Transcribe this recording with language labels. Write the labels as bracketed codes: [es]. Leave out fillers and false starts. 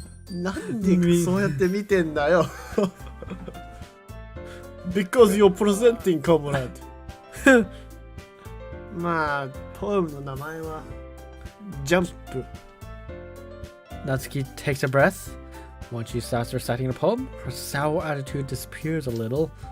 [ja] なんでそうやって見てんだよ。 [en] Because you're presenting, comrade. [ja] まあ、ポエムの名前はジャンプ。 [en] Natsuki takes a breath. Once she starts reciting the poem, her sour attitude disappears a little.